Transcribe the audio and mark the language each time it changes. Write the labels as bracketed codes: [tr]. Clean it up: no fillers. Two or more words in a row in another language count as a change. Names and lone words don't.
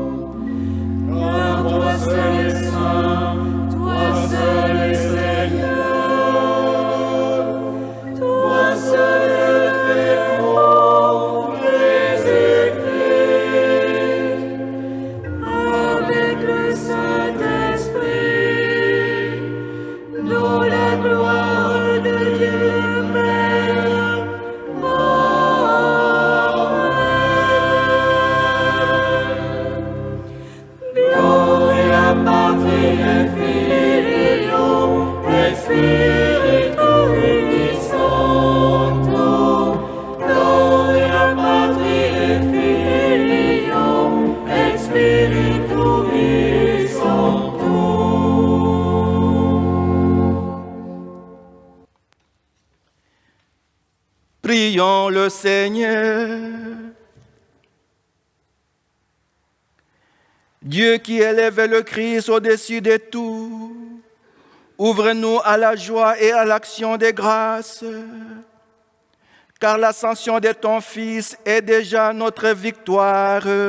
[fr] Car toi seul es saint, toi seul es Seigneur, toi seul es Verbe, Jésus-Christ, avec le Saint-Esprit, dans la gloire de Dieu le Père. Amen. [la] Gloria Patri et Filio et Spiritui Sancto. Gloria Patri et Filio et Spiritui Sancto. [fr] Prions le Seigneur. Dieu qui élève le Christ au-dessus de tout, ouvre-nous à la joie et à l'action des grâces, car l'ascension de ton Fils est déjà notre victoire.